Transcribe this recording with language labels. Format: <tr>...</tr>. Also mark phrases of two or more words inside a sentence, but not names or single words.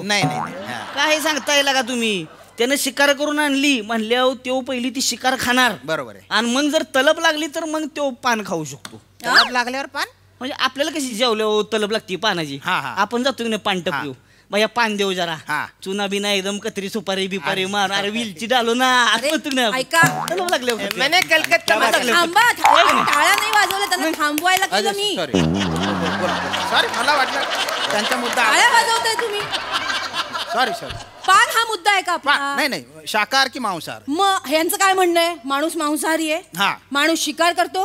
<mr>नाही नाही नाही. हा. काय सांगता येईल का तुम्ही. त्यानं शिकार करून आणली म्हणल्यावर तो पहिली ती शिकार खाणार बरोबर आहे. आणि मग जर तलप लागली तर मग तो पान खाऊ शकतो. तलाब लागल्यावर पान. म्हणजे आपल्याला कशी जेवल्यावर तलप लागते पानाची. हा, हा. आपण जातो की नाही पान टपलो भैया पान देऊ जरा. हा.</mr> <hi>चुना बिना एकदम कतरी सुपारी बिपारी मार अरे विलची डालो ना</hi> <mr>अरे, असं ना ऐका. तलप लागले होते.</mr> <hi>मैंने कलकत्ता में</hi> <mr>लागले. थांबा टाळ्या नाही वाजवल्या त्यांना थांबवायला केलं मी.</mr> <en>sorry sorry</en> <mr>मला वाटलं त्यांचा मुद्दा. टाळ्या वाजवताय तुम्ही.</mr> <en>sorry sorry.</en> <mr>पान हा मुद्दा आहे का आपला. नाही नाही शाकाहार की मांसाहार. मग ह्यांचं काय म्हणणं आहे माणूस मांसाहारी आहे. हा. माणूस शिकार करतो.</mr>